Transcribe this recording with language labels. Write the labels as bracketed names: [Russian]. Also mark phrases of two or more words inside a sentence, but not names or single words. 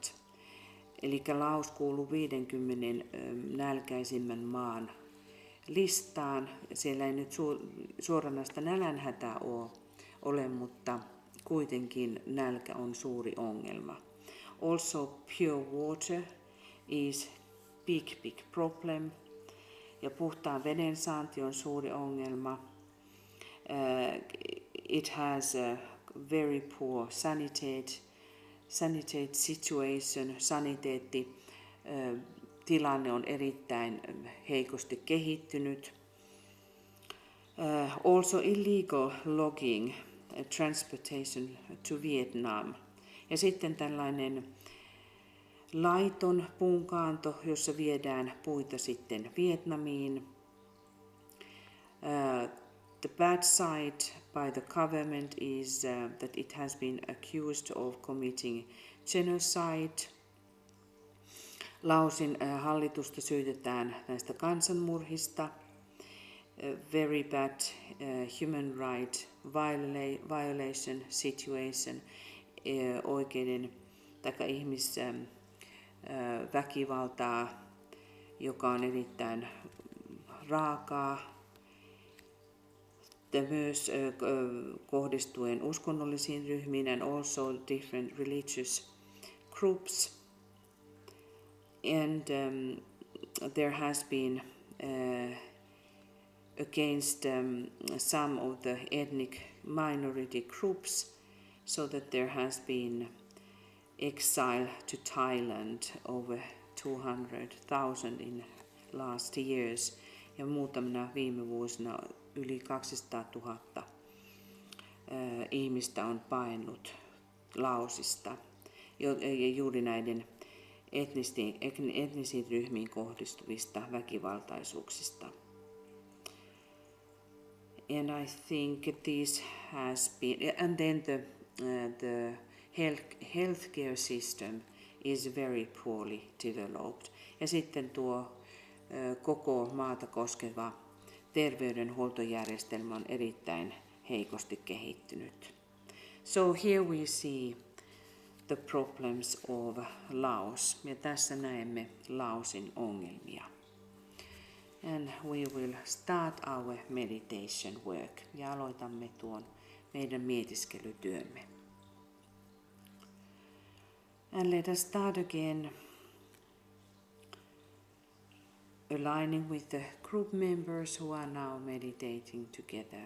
[Finnish] Eli Laos kuuluu 50 nälkäisimmän maan listaan. Siellä ei nyt suoranaista nälänhätää ole, mutta kuitenkin nälkä on suuri ongelma. [English] Also pure water is big problem. [Finnish] Ja puhtaan veden saanti on suuri ongelma. [English] It has a very poor sanitate situation. [Finnish] Tilanne on erittäin heikosti kehittynyt. [English] Also illegal logging, transportation to Vietnam. [Finnish] Ja sitten tällainen laiton puunkaanto, jossa viedään puita sitten Vietnamiin. [English] The bad side by the government is that it has been accused of committing genocide. [Finnish] Laosin hallitusta syytetään näistä kansanmurhista. [English] Very bad human right violation situation, [Finnish] oikeiden tai ihmisväkivaltaa, joka on erittäin raakaa. Myös kohdistuen uskonnollisiin ryhmiin [English] and also different religious groups. And there has been against some of the ethnic minority groups, so that there has been exile to Thailand over 200,000 in last years, [Finnish] ja muutamina viime vuosina yli 200 000 ihmistä on paennut Laosista juuri näiden etnisiin ryhmiin kohdistuvista väkivaltaisuuksista. [English] And I think this has been, and then the healthcare system is very poorly developed. [Finnish] Ja sitten tuo koko maata koskeva terveydenhuoltojärjestelmä on erittäin heikosti kehittynyt. [English] So here we see the problems of Laos. [Finnish] Ja tässä näemme Laosin ongelmia. [English] And we will start our meditation work. [Finnish] Ja aloitamme tuon meidän mietiskelytyömme. [English] And let us start again aligning with the group members who are now meditating together.